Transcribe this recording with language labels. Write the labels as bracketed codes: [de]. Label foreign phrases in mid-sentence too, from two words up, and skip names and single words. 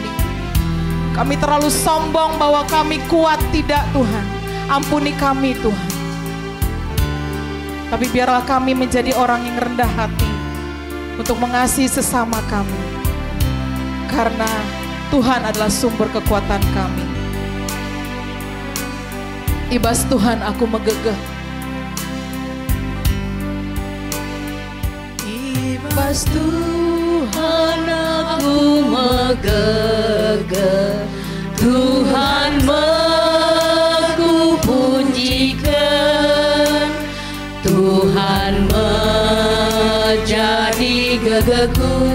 [id] Kami terlalu sombong bahwa kami kuat, tidak Tuhan. Ampuni kami Tuhan. Tapi biarlah kami menjadi orang yang rendah hati untuk mengasihi sesama kami. Karena Tuhan adalah sumber kekuatan kami. [btx] Ibas Tuhan aku megegeh. Ibas Tuhan aku megegeh, Tuhan aku pujikan, Tuhan menjadi gegehku.